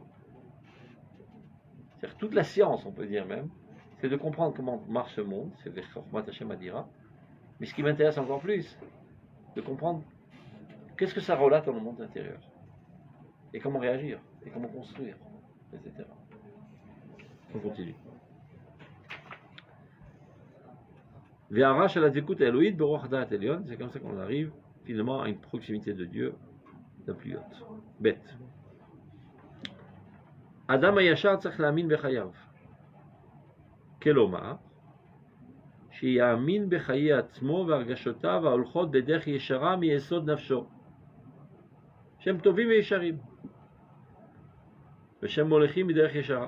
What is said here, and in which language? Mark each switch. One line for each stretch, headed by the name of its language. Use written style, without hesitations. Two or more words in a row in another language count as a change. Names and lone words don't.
French: C'est-à-dire toute la science, on peut dire même, c'est de comprendre comment marche ce monde, c'est
Hebrew: וחכמת השם אדירה,
French: mais ce qui m'intéresse encore plus, de comprendre qu'est-ce que ça relate dans le monde intérieur, et comment réagir, et comment construire, etc. On continue. C'est comme ça qu'on arrive finalement à une proximité de Dieu la plus haute. Bête.
Hebrew: אדם הישר צריך להאמין בחייו. Kelomar, שיאמין בחיי עצמו והרגשותיו ההולכות בדרך ישרה מיסוד נפשו. שהם טובים וישרים. ושהם מולכים בדרך ישרה.